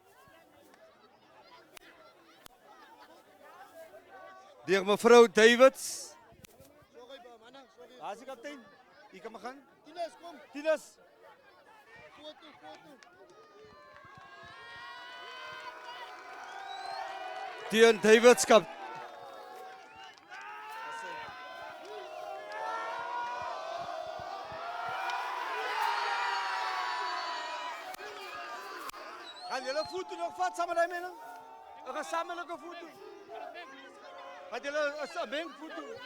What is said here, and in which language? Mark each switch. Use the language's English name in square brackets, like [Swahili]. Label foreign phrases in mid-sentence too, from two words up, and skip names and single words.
[Afrikaans] Deur mevrou Davids. Sorry manne, sorry. Waar is die kaptein? Hier kan maar gaan. Tinus, kom. Tinus. Foto. Dion Davids Cup. Gaan jullie foto nog vat [Dutch] samen met mij? Een gezamenlijke foto. Gaan jullie een mengfoto?